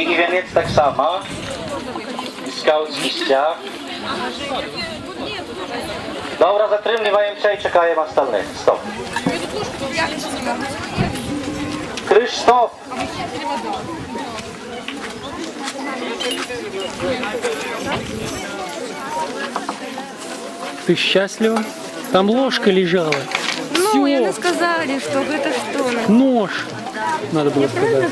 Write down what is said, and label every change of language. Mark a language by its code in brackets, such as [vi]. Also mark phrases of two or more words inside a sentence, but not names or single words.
[ru] И венец так само. И скаутский стяг. [pl] Dobra, zatrzymujemy i czekamy остальных. Stop. Krysz, stop. [ru] Ты счастлива? Там ложка лежала. Ну, я не Всё. сказали, что это что. Нож. Надо было сказать.